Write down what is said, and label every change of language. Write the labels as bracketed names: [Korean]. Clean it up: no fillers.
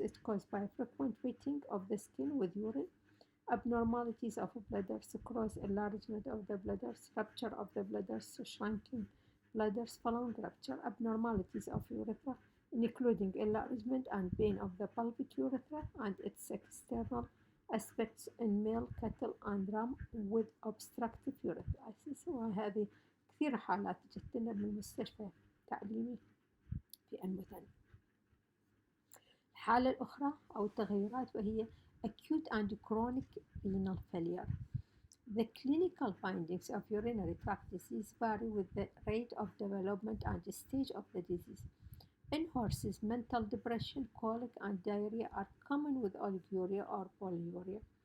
[English] It caused by frequent wetting of the skin with urine. Abnormalities of bladders, cross enlargement of the bladders, rupture of the bladders, shrinking bladders following rupture. Abnormalities of urethra, including enlargement and pain of the pelvic urethra and its external aspects in male cattle and ram with obstructive urethritis. [Arabic] وهذه كثير حالات جت لنا من المستشفى التعليمي في المثانة. الحالة الأخرى أو التغيرات وهي [English] acute and chronic renal failure. The clinical findings of urinary tract disease vary with the rate of development and stage of the disease. In horses, mental depression, colic, and diarrhea are common with oliguria or polyuria.